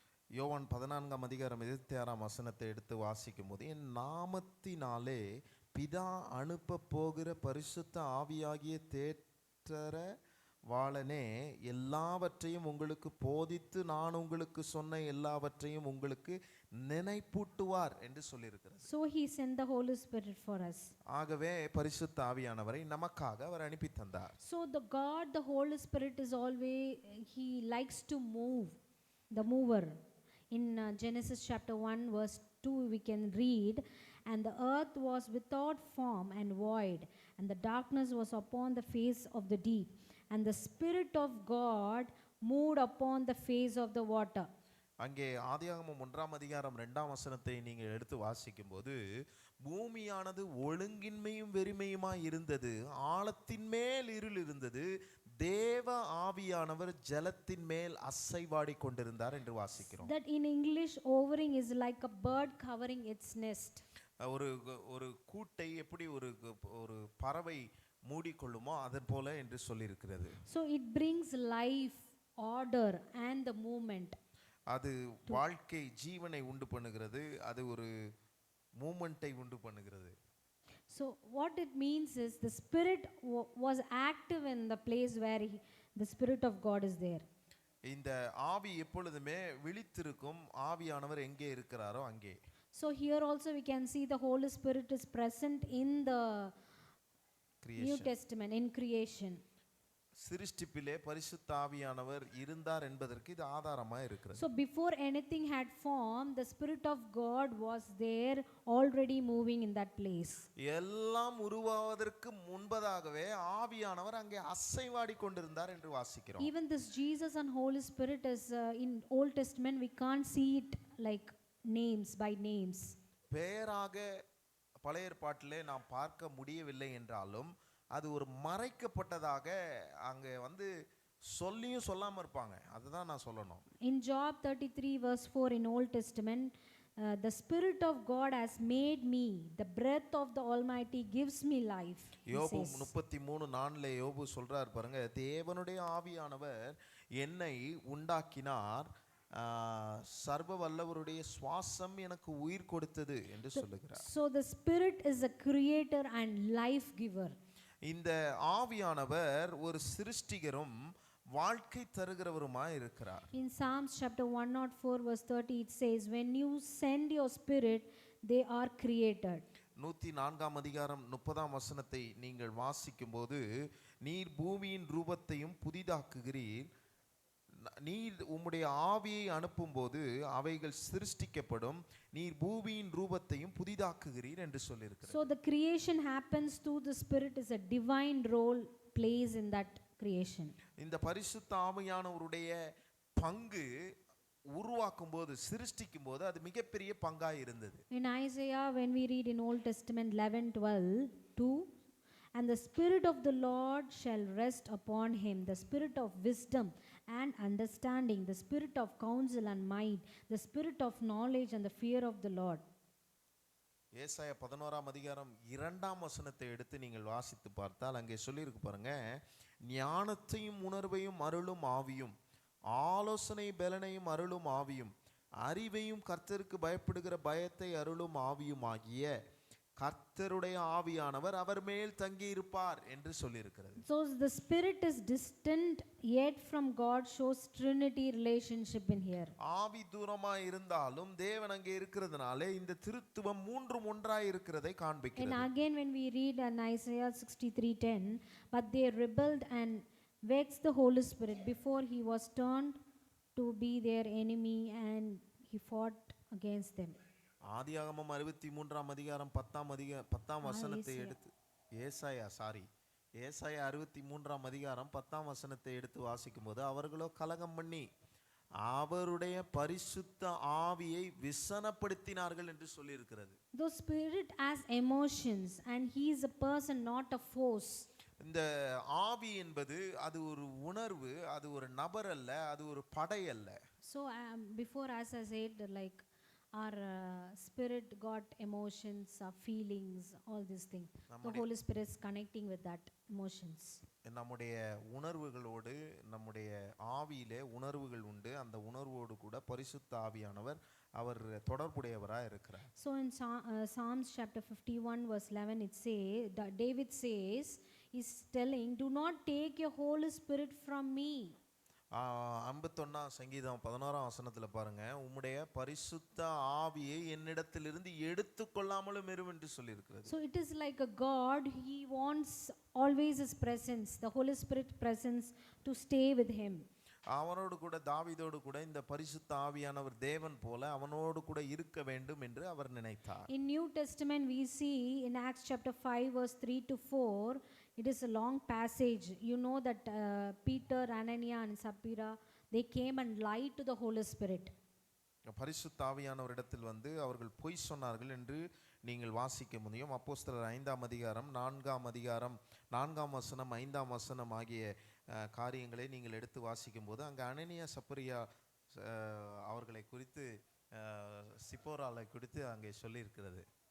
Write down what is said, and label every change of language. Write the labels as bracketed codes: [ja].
[ta] யோவான் 14:26 எடுத்து வாசிக்கும் போது, என் நாமத்தினாலே பிதா அனுப்ப போகிற பரிசுத்த ஆவியாகிய தேற்றரவாளனே எல்லாவற்றையும் உங்களுக்கு போதித்து நான் உங்களுக்கு சொன்ன எல்லாவற்றையும் உங்களுக்கு நினைப்பூட்டுவார் என்று சொல்லியிருக்கிறது. [en] So he sent the Holy Spirit for us. [ta] ஆகவே பரிசுத்த ஆவியானவரை நமக்காக அவர் அனுப்பி தந்தார். [en] So the Holy Spirit is always, he likes to move, the mover. In Genesis chapter 1 verse 2 we can read, and the earth was without form and void, and the darkness was upon the face of the deep, and the Spirit of God moved upon the face of the water. [ta] அங்கே ஆதியாகமம் 1:2 நீங்கள் எடுத்து வாசிக்கும் போது, பூமியானது ஒழுங்கின்மையும் வெறுமையுமாய் இருந்தது, ஆழத்தின் மேல் இருள் இருந்தது, தேவ ஆவியானவர் ஜலத்தின் மேல் அசைவாடி கொண்டிருந்தார் என்று வாசிக்கிறோம். [en] That in English, hovering is like a bird covering its nest. [ta] ஒரு கூட்டை எப்படி ஒரு பறவை மூடிக்கொள்ளுமோ அதன் போல என்று சொல்லியிருக்கிறது. [en] So it brings life, order and the movement. [ta] அது வாழ்க்கை ஜீவனை உண்டு பண்ணுகிறது, அது ஒரு மூமெண்டை உண்டு பண்ணுகிறது. [en] So what it means is the Spirit was active in the place where the Spirit of God is there. [ta] இந்த ஆவி எப்பொழுதுமே விழித்திருக்கும், ஆவியானவர் எங்கே இருக்கிறாரோ அங்கே. [en] So here also we can see the Holy Spirit is present in the New Testament, in creation. [ta] சிருஷ்டிப்பிலே பரிசுத்த ஆவியானவர் இருந்தார் என்பதற்கு இது ஆதாரமா இருக்கிறது. [en] So before anything had formed, the Spirit of God was there already moving in that place. [ta] எல்லாம் உருவாவதற்கு முன்பதாகவே ஆவியானவர் அங்கே அசைவாடி கொண்டிருந்தார் என்று வாசிக்கிறோம். [en] Even this Jesus and Holy Spirit is in Old Testament we can't see it like names by names. [ta] பெயராக பழைய ஏற்பாட்டிலே நாம் பார்க்க முடியவில்லை என்றாலும் அது ஒரு மறைக்கப்பட்டதாக அங்கே சொல்லியும் சொல்லாம இருப்பாங்க. அதுதான் நான் சொல்லணும். [en] In Job 33 verse 4 in Old Testament, the Spirit of God has made me, the breath of the Almighty gives me life. [ta] யோபு 33:4 யோபு சொல்றார் பாருங்க, தேவனுடைய ஆவியானவர் என்னை உண்டாக்கினார், சர்வ வல்லவருடைய சுவாசம் எனக்கு உயிர் கொடுத்தது என்று சொல்லுகிறார். [en] So the Spirit is a creator and life giver. [ta] இந்த ஆவியானவர் ஒரு சிருஷ்டிகரும் வாழ்க்கை தருகிறவருமாய் இருக்கிறார். [en] In Psalms chapter 104 verse 30 it says, when you send your spirit they are created. [ta] 104:30 நீங்கள் வாசிக்கும் போது, நீர் பூமியின் ரூபத்தையும் புதிதாக்குகிறீர், நீர் உம்முடைய ஆவியை அனுப்பும்போது அவைகள் சிருஷ்டிக்கப்படும், நீர் பூமியின் ரூபத்தையும் புதிதாக்குகிறீர் என்று சொல்லியிருக்கிறார். [en] So the creation happens through the Spirit, is a divine role plays in that creation. [ta] இந்த பரிசுத்த ஆவியானவருடைய பங்கு உருவாக்கும் போது, சிருஷ்டிக்கும் போது அது மிகப்பெரிய பங்காய் இருந்தது. [en] In Isaiah when we read in Old Testament 11:12, and the Spirit of the Lord shall rest upon him, the Spirit of wisdom and understanding, the Spirit of counsel and might, the Spirit of knowledge and the fear of the Lord. [ta] ஏசாயா 11:2 எடுத்து நீங்கள் வாசித்து பார்த்தால் அங்கே சொல்லியிருக்கு பாருங்க, ஞானத்தையும் உணர்வையும் அருளும் ஆவியும் ஆலோசனை பலனையும் அருளும் ஆவியும், அறிவையும் கர்த்தருக்கு பயப்படுகிற பயத்தை அருளும் ஆவியும் ஆகிய கர்த்தருடைய ஆவியானவர் அவர் மேல் தங்கி இருப்பார் என்று சொல்லியிருக்கிறது. [en] So the Spirit is distant yet from God shows Trinity relationship in here. [ta] ஆவி தூரமா இருந்தாலும் தேவன் அங்கே இருக்கிறதுனால இந்த திருத்துவம் மூன்றும் ஒன்றாய் இருக்கிறதை [en] And [ta] காண்பிக்கிறது. [en] again when we read in Isaiah 63:10, but they rebelled and vexed the Holy Spirit before he was turned to be their enemy and he fought against them. [ta] ஆதியாகமம் 63 அதிகாரம் 10 வசனத்தை எடுத்து ஏசாயா 63 அதிகாரம் 10 வசனத்தை எடுத்து வாசிக்கும் போது அவர்களோ கலகம் பண்ணி அவருடைய பரிசுத்த ஆவியை விசனப்படுத்தினார்கள் என்று சொல்லி இருக்கிறது. [en] The Spirit has emotions and he is a person, not a force. [ta] இந்த ஆவி என்பது அது ஒரு உணர்வு, அது ஒரு நபர் அல்ல, அது ஒரு படை அல்ல. [en] So before, as I said, like our spirit got emotions, our feelings, all these things. The Holy Spirit is connecting with that emotions. [ta] நம்முடைய உணர்வுகளோடு நம்முடைய ஆவியிலே உணர்வுகள் உண்டு. அந்த உணர்வோடு கூட பரிசுத்த ஆவியானவர் அவர் தொடர்புடையவராக இருக்கிறார். [en] So in Psalms chapter 51 verse 11 it says, David says, he's telling, do not take your Holy Spirit from me. [ta] 51 சங்கீதம் 11 வசனத்துல பாருங்க, உம்முடைய பரிசுத்த ஆவியை என்னிடத்திலிருந்து எடுத்துக்கொள்ளாமலும் இரும் என்று சொல்லி இருக்கிறது. [en] So it is like a God, he wants always his presence, the Holy Spirit presence to stay with him. [ta] அவனோடு கூட தாவீதோடு கூட இந்த பரிசுத்த ஆவியானவர் தேவன் போல அவனோடு கூட இருக்க வேண்டும் என்று அவர் நினைத்தார். [en] In New Testament we see in Acts chapter 5 verse 3 to 4, it is a long passage. You know that Peter, Ananias and Sapphira, they came and lied to the Holy Spirit. [ta] பரிசுத்த ஆவியானவரிடத்தில் வந்து அவர்கள் பொய் சொன்னார்கள் என்று நீங்கள் வாசிக்க முடியும். அப்போஸ்தலர் 5 அதிகாரம் 4 வசனம் 5 வசனம் ஆகிய காரியங்களை நீங்கள் எடுத்து வாசிக்கும் போது அங்கே அனனியா சப்பரியா அவர்களை குறித்து சிப்போராலை குறித்து அங்கே சொல்லி இருக்கிறது.